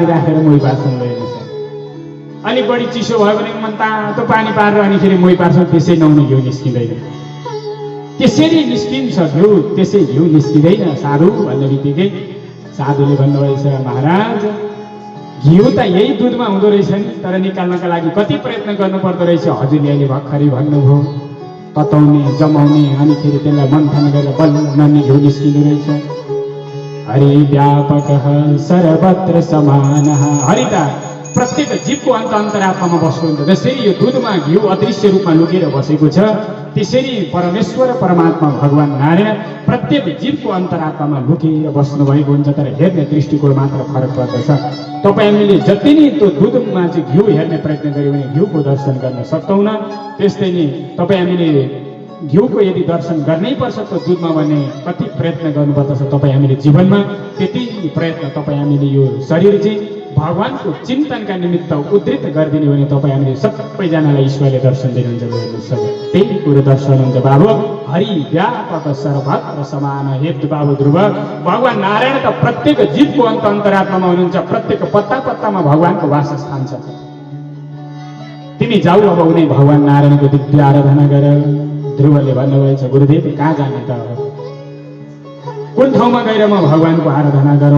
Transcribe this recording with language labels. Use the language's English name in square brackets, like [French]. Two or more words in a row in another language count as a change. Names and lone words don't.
[Nepali] राखेर मोही पार्छौँ हेर्नुहोस् अलिक बढी चिसो भयो भने मन तातो पानी पारेर अनिखेरि मोही पार्छौँ त्यसै नुहाउने घिउ निस्किँदैन त्यसरी निस्किन्छ घिउ त्यसै घिउ निस्किँदैन साधु भन्ने बित्तिकै साधुले भन्नुभएछ महाराज घिउ त यही दुधमा हुँदो रहेछ नि तर निकाल्नका लागि कति प्रयत्न गर्नु पर्दो रहेछ हजुरले अहिले भर्खरै भन्नुभयो तताउने जमाउने अनिखेरि त्यसलाई मन्थन गरेर बल्ल घिउ निस्किँदो रहेछ हरि व्यापक सर्वत्र समान हरि त प्रत्येक जीवको अन्तरात्मामा बस्नुहुन्छ जसरी यो दुधमा घिउ अदृश्य रूपमा लुकेर बसेको छ त्यसरी परमेश्वर परमात्मा भगवान नारायण प्रत्येक जीवको अन्तरात्मामा लुकेर बस्नु भएको हुन्छ तर हेर्ने दृष्टिकोण मात्र फरक पर्दछ तपाईहरूले जति नै त्यो दुधमा चाहिँ घिउ हेर्ने प्रयत्न गर्यो भने घिउको दर्शन गर्न सक्दैनौँ त्यस्तै नै तपाईँ हामीले घिउको यदि दर्शन गर्नै पर्छ त दुधमा भने कति प्रयत्न गर्नुपर्दछ तपाईँ हामीले जीवनमा, त्यति प्रयत्न तपाईँ हामीले यो शरीर चाहिँ भगवानको चिन्तनका निमित्त उद्धृत गरिदिने भने तपाईँ हामीले सबैजनालाई ईश्वरले दर्शन दिनुहुन्छ। हेर्नुहोस्, त्यही कुरो दर्शन हुन्छ बाबु। हरि व्यापक सर्वत्र समान हेतु बाबु ध्रुव। भगवान नारायण त प्रत्येक जीवको अन्तरात्मामा हुनुहुन्छ, प्रत्येक पत्ता पत्तामा भगवानको वासस्थान छ। तिमी जाऊ अब उनी भगवान नारायणको दिव्य आराधना गर। ध्रुवले भन्नुभएछ, गुरुदेव कहाँ जाने त, कुन ठाउँमा गएर म भगवानको आराधना गरौँ?